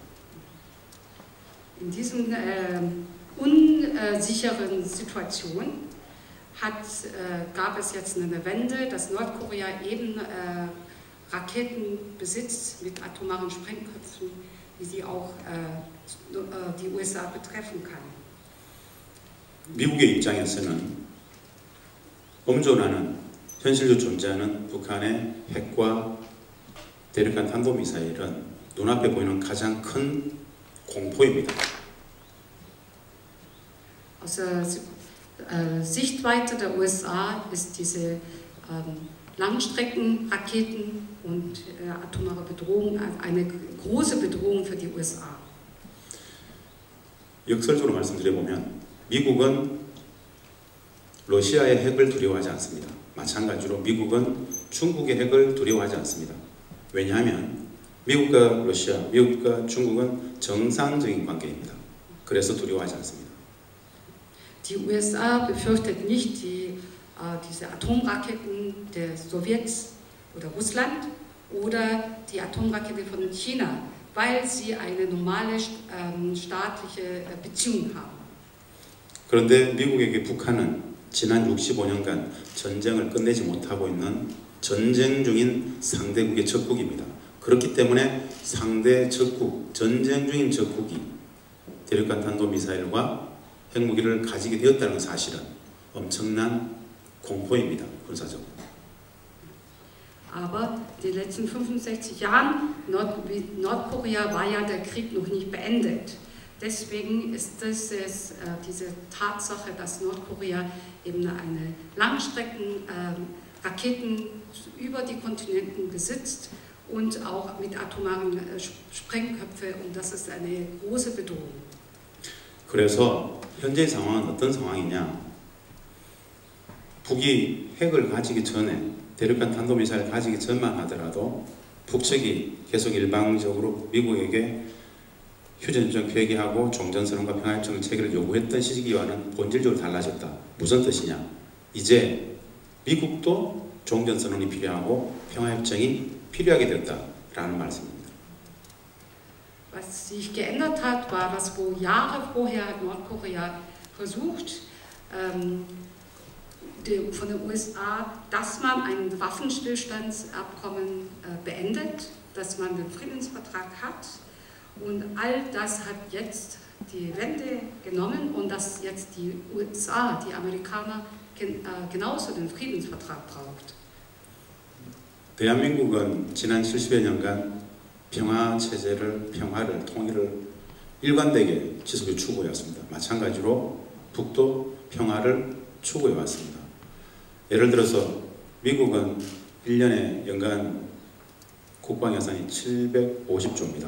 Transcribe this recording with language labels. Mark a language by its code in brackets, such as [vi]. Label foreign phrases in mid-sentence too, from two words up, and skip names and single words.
[de] In diesem unsicheren Situation gab es jetzt eine Wende, dass Nordkorea eben Raketen besitzt mit atomaren Sprengköpfen, die sie auch die USA betreffen kann. [ko] 미국의 입장에서는 엄존하는 현실로 존재하는 북한의 핵과 대륙간 탄도미사일은 눈앞에 보이는 가장 큰 공포입니다. [de] Aus der Sichtweite der USA ist diese Langstreckenraketen und atomare Bedrohung eine große Bedrohung für die USA. [ko] 역설적으로 말씀드려보면 미국은 러시아의 핵을 두려워하지 않습니다. 마찬가지로 미국은 중국의 핵을 두려워하지 않습니다. 왜냐하면 미국과 러시아, 미국과 중국은 정상적인 관계입니다. 그래서 두려워하지 않습니다. [de] Die USA befürchtet nicht diese Atomraketen der Sowjets oder Russland oder die Atomrakete von China, weil sie eine normale staatliche Beziehung haben. [ko] 그런데 미국에게 북한은 지난 65년간 전쟁을 끝내지 못하고 있는 전쟁 중인 상대국의 적국입니다. 그렇기 때문에 상대 적국, 전쟁 중인 적국이 대륙간 탄도미사일과 핵무기를 가지게 되었다는 사실은 엄청난 공포입니다. 군사적으로. [de] Aber in den letzten 65 Jahren Nordkorea war ja der Krieg noch nicht beendet. Deswegen ist es diese Tatsache, dass Nordkorea eben eine Langstreckenraketen über die Kontinenten besitzt und auch mit atomaren Sprengköpfen, und das ist eine große Bedrohung. [ko] 그래서 현재의 상황은 어떤 상황이냐? 북이 핵을 가지기 전에 대륙간 탄도미사일 가지기 전만 하더라도 북측이 계속 일방적으로 미국에게 휴전협정 폐기하고 종전선언과 평화협정을 체결을 요구했던 시기와는 본질적으로 달라졌다. 무슨 뜻이냐? 이제 미국도 종전선언이 필요하고 평화협정이 필요하게 됐다라는 말씀입니다. [de] Was sich geändert hat, war, dass Jahre vorher hat Nordkorea versucht, von den USA, dass man ein Waffenstillstandsabkommen beendet, dass man den Friedensvertrag hat. Und all das hat jetzt die Wende genommen und dass jetzt die USA, die Amerikaner, genauso den Friedensvertrag braucht. [ko] 대한민국은 지난 70여 년간 평화를, 통일을 일관되게 지속해 추구해 왔습니다. 마찬가지로 북도 평화를 추구해 왔습니다. 예를 들어서 미국은 1년에 연간 국방 예산이 750조입니다.